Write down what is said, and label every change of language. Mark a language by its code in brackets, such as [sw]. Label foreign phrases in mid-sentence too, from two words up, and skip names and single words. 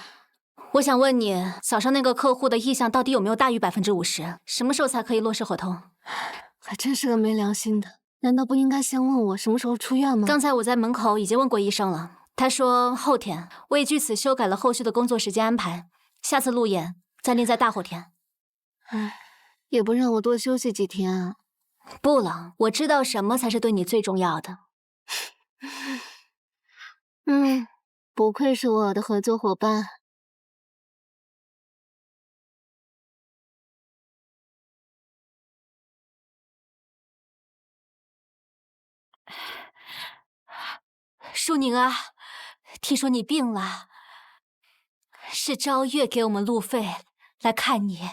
[zh] 我想問你，早上那個客戶的意向到底有沒有大於50%？什麼時候才可以落實合同？還真是個沒良心的，難道不應該先問我什麼時候出院嗎？剛才我在門口已經問過醫生了，他說後天，我已據此修改了後續的工作時間安排，下次路演暫定在大後天。也不讓我多休息幾天啊。不了，我知道什麼才是對你最重要的。不愧是我的合作夥伴。舒寧啊，聽說你病了，是昭月給我們路費來看你。